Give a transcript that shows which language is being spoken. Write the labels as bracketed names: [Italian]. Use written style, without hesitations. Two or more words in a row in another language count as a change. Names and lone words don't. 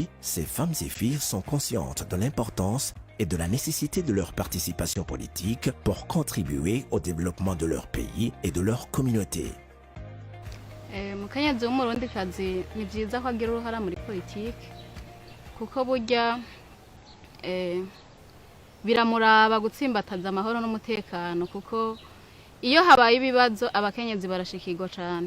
[French] ces femmes et filles sont conscientes de l'importance et de la nécessité de leur participation politique pour contribuer au développement de leur pays et de leur communauté. [Rundi] Mukenyezi w'umurundikazi ni byiza ko agira uruhara muri politiki kuko burya biramuraba gutsimbataza amahoro n'umutekano kuko iyo habaye ibibazo abakenyezi barashikirwa cyane.